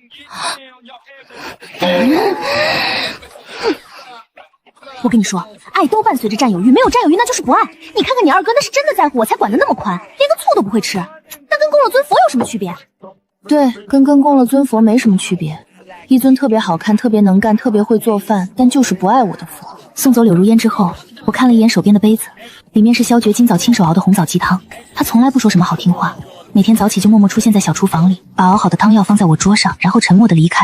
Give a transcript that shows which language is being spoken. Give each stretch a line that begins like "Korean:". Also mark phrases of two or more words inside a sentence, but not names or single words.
Chinese: 我跟你說，愛都伴隨着占有欲，沒有占有欲那就是不愛。你看看你二哥，那是真的在乎我，才管得那麼寬，連個醋都不會吃。那跟供了尊佛有什麼區別？對，跟供了尊佛沒什麼區別。一尊特別好看、特別能幹、特別會做飯，但就是不愛我的佛。送走柳如煙之後，我看了一眼手邊的杯子，裡面是蕭絕今早親手熬的紅棗雞湯。他從來不說什麼好聽話，每天早起就默默出現在小廚房裡，把熬好的湯藥放在我桌上，然後沉默地離開。